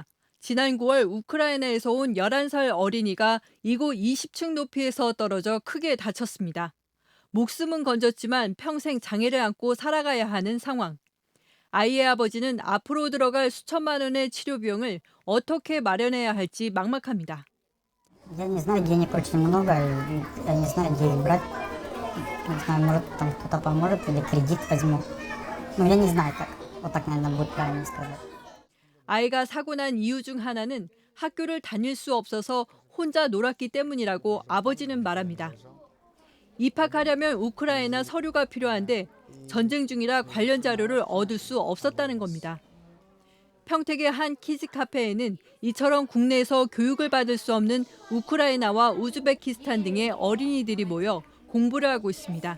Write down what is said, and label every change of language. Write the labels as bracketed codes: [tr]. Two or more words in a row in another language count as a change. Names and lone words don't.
[ko] 지난 9월 우크라이나에서 온 11살 어린이가 이곳 20층 높이에서 떨어져 크게 다쳤습니다. 목숨은 건졌지만 평생 장애를 안고 살아가야 하는 상황. 아이의 아버지는 앞으로 들어갈 수천만 원의 치료 비용을 어떻게 마련해야 할지 막막합니다. [ru] Я не знаю, денег очень много, я не знаю, где их брать. Не знаю, может, там кто-то поможет или кредит возьму. Ну, я не знаю как. Вот так, наверное, будет правильно сказать. [ko] 아이가 사고 난 이유 중 하나는 학교를 다닐 수 없어서 혼자 놀았기 때문이라고 아버지는 말합니다. 입학하려면 우크라이나 서류가 필요한데 전쟁 중이라 관련 자료를 얻을 수 없었다는 겁니다. 평택의 한 키즈 카페에는 이처럼 국내에서 교육을 받을 수 없는 우크라이나와 우즈베키스탄 등의 어린이들이 모여 공부를 하고 있습니다.